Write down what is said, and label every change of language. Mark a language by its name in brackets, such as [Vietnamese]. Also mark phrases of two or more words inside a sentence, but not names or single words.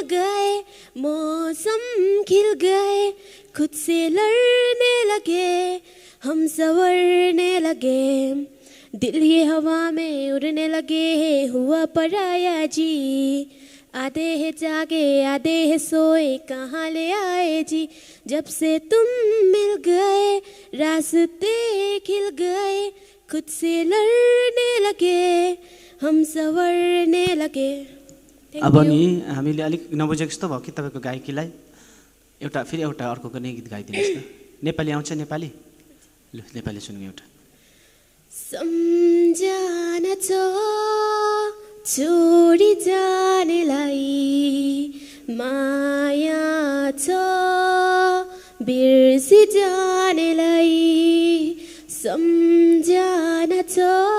[Hindi] गए मौसम खिल गए खुद से लड़ने लगे हम संवरने लगे दिल ये हवा में उड़ने लगे है हुआ पराया जी आधे है जागे आधे है सोए कहाँ ले आए जी जब से तुम मिल गए रास्ते खिल गए खुद से लड़ने लगे हम संवरने लगे [Nepali] अब नि हामीले अलिक नबुझेको जस्तो भयो कि तपाईँको गायकीलाई एउटा फेरि एउटा अर्को कुनै गीत गाइदिनुहोस् न नेपाली आउँछ नेपाली लु नेपाली सुनौँ एउटा सम्झना छ छोडी जानेलाई माया छ बिर्सी जानेलाई सम्झना छ